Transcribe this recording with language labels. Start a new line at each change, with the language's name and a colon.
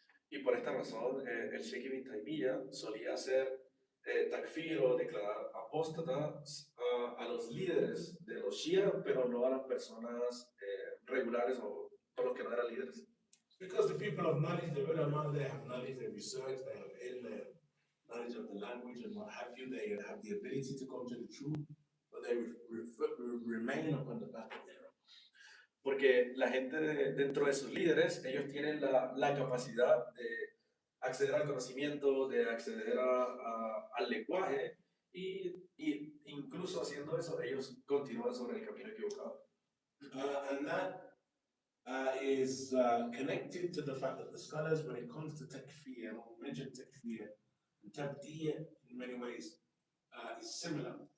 Spanish: Y por esta razón, el Sheikh Ibn Taymiyyah solía hacer takfir o declarar apóstatas a los líderes de los Shia, pero no a las personas regulares o los que no eran líderes.
English: Because the people of knowledge, the ulama, they have knowledge, they research, they have knowledge of the language and what have you, they have the ability to come to the truth, but they remain upon the path of error.
Spanish: Porque la gente dentro de sus líderes, ellos tienen la capacidad de acceder al conocimiento, de acceder al lenguaje, y incluso haciendo eso, ellos continúan sobre el camino equivocado.
English: And that is connected to the fact that the scholars, when it comes to takfir, or mention takfir, tabdi' in many ways is similar.